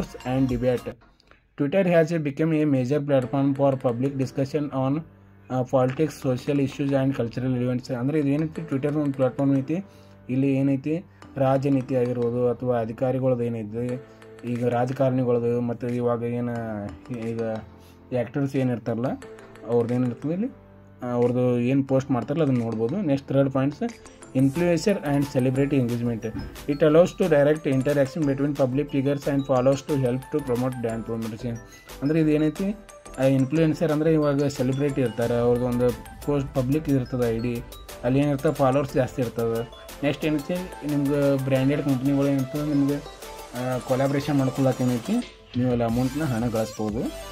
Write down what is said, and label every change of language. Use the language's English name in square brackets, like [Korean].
[English] and debate. Twitter has become a major platform for public discussion on politics, social issues and cultural events. [Kannada] ಅಂದರೆ ಇದು ಏನೈತಿ, Twitter ಒಂದು platform ಐತಿ. ಇಲ್ಲಿ ಏನೈತಿ ರಾಜನೀತಿ ಆಗಿರ್ಬೋದು ಅಥವಾ ಅಧಿಕಾರಿಗಳದ್ದು ಏನೈತಿ, ಈಗ ರಾಜಕಾರಣಿಗಳದ್ದು ಮತ್ತು ಇವಾಗ ಏನು ಈಗ ಆ್ಯಕ್ಟರ್ಸ್ ಏನಿರ್ತಾರಲ್ಲ ಅವ್ರದ್ದು ಏನಿರ್ತದೆ ಇಲ್ಲಿ ಅವ್ರದ್ದು ಏನು ಪೋಸ್ಟ್ ಮಾಡ್ತಾರಲ್ಲ ಅದನ್ನು ನೋಡ್ಬೋದು. [English] Next third points, influencer and celebrity engagement. It allows to direct interaction between public figures and follows to help to promote brand promotion. [Kannada] ಅಂದರೆ ಇದು ಏನೈತಿ ಇನ್ಫ್ಲೂಯೆನ್ಸರ್ ಅಂದರೆ ಇವಾಗ ಸೆಲೆಬ್ರಿಟಿ ಇರ್ತಾರೆ, ಅವ್ರದ್ದು ಒಂದು ಪೋಸ್ಟ್ ಪಬ್ಲಿಕ್ ಇರ್ತದೆ ಐಡಿ, ಅಲ್ಲಿ ಏನಿರ್ತದೆ ಫಾಲೋವರ್ಸ್ ಜಾಸ್ತಿ ಇರ್ತದೆ. ನೆಕ್ಸ್ಟ್ ಏನೈತಿ ನಿಮ್ಗೆ ಬ್ರ್ಯಾಂಡೆಡ್ ಕಂಪ್ನಿಗಳು ಏನಿರ್ತದೆ ನಿಮಗೆ ಕೊಲಾಬ್ರೇಷನ್ ಮಾಡ್ಕೊಳ್ಳೋಕೆ ಏನೈತಿ ನೀವು ಅಲ್ಲಿ ಅಮೌಂಟ್ನ ಹಣ ಗಳಿಸ್ಬೋದು.